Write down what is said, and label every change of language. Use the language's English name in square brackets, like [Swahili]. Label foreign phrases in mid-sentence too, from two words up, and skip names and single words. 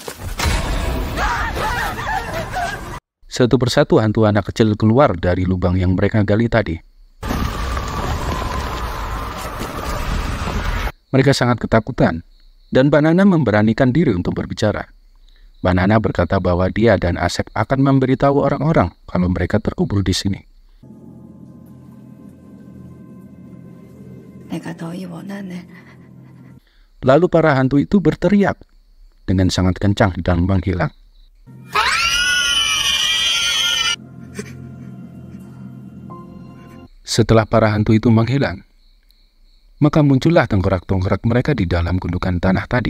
[Indonesian] Satu persatu hantu anak kecil keluar dari lubang yang mereka gali tadi. Mereka sangat ketakutan, dan Mbak Nana memberanikan diri untuk berbicara. Mbak Nana berkata bahwa dia dan Asep akan memberitahu orang-orang kalau mereka terkubur di sini. [Korean] 내가 너희 원하는 [Indonesian] Lalu para hantu itu berteriak dengan sangat kencang dan menghilang. Setelah para hantu itu menghilang, maka muncullah tengkorak-tengkorak mereka di dalam gundukan tanah tadi.